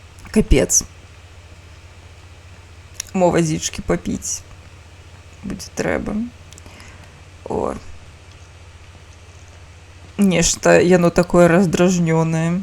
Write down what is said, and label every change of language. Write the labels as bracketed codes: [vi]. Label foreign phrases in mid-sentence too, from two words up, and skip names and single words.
[ru] Капец. Мо водички попить. [uk] Буде треба. О. [be] Нешта яно такое раздражнёнае.